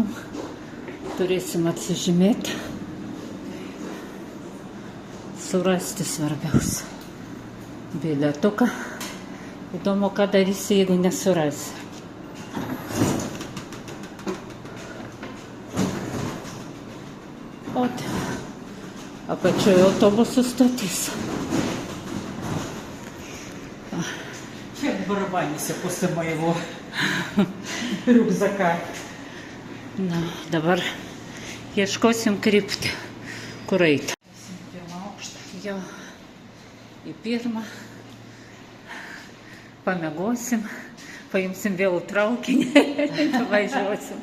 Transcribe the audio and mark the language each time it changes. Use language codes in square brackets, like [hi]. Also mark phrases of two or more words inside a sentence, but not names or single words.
[lt] Turėsim atsižymėti Surasti svarbiausia. Bilietuką. Įdomu, ką darysi, jeigu nesurasi. O, apačioje autobusų stotis. [ru] Как в барабанисе после моего рюкзака. [lt] Na, dabar ieškosim kryptį, kur eiti. Pirmą aukštą. Jo, į pirmą. Pamiegosim, paimsim vėl traukinį, važiuosim.